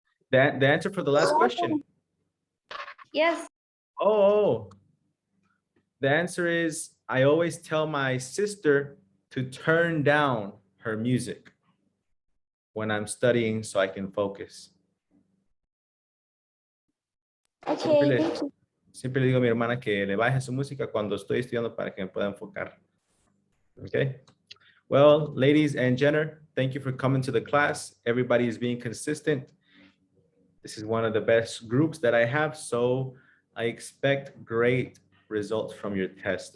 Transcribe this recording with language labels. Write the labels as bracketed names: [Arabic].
[English] The answer for the last question. Yes. Oh, the answer is I always tell my sister to turn down her music when I'm studying so I can focus. Okay, thank you. [Spanish] Siempre le digo a mi hermana que le baje su música cuando estoy estudiando para que me pueda enfocar. [English] Okay. Well, ladies and Jenner, thank you for coming to the class. Everybody is being consistent. This is one of the best groups that I have, so I expect great results from your test.